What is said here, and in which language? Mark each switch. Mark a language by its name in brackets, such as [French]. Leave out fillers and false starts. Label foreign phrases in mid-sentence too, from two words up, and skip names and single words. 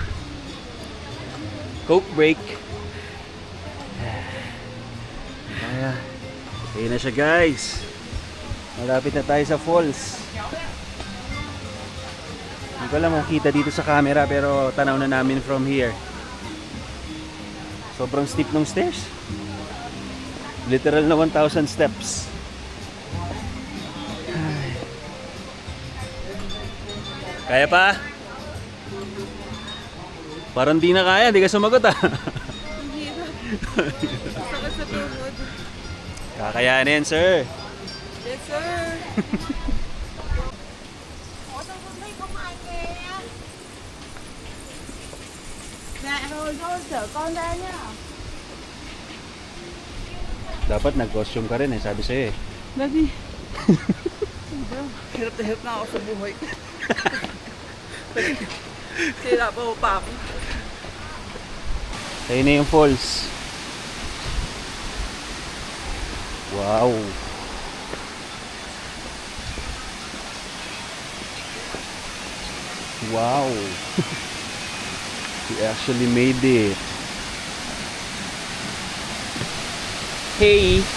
[English] Coke break. [Filipino] Ayun na siya guys. Malapit na tayo sa falls. Hindi ko alam kung kita dito sa camera pero tanaw na namin [English] from here. [Filipino] Sobrang steep ng stairs. Literal na 1,000 steps. Kaya pa? Parang di na kaya, di ka sumagot ah. Hindi na. Sakit sa tuhod. Kakayanin, sir. [English] Yes, sir. [Vietnamese] Mẹ rồi thôi chở con ra nhá. [Filipino] Dapat nag-costume ka rin eh, sabi sa'yo eh. Baby. Hirap na hirap na ako sa buhay. Sira pa ako pa ako. Ayun na yung falls. Wow. Wow. [English] We actually made it. Hey.